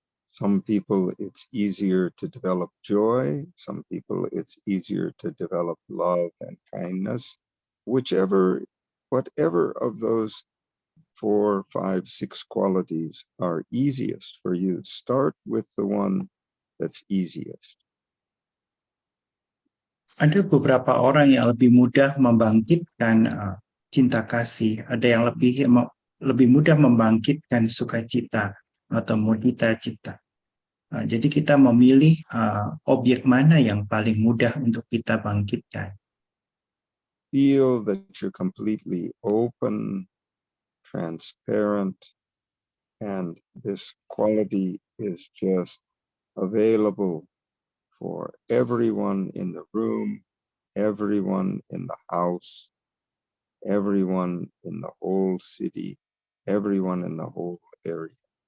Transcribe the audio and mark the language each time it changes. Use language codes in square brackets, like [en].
[en] Some people it's easier to develop joy, some people it's easier to develop love and kindness, whatever of those 4, 5, 6 qualities are easiest for you. Start with the one that's easiest. [id] Ada beberapa orang yang lebih mudah membangkitkan cinta kasih, ada yang lebih mudah membangkitkan sukacita atau mudita cita. Jadi kita memilih objek mana yang paling mudah untuk kita bangkitkan. [en] Feel that you're completely open, transparent, and this quality is just available for everyone in the room, everyone in the house, everyone in the whole city, everyone in the whole area.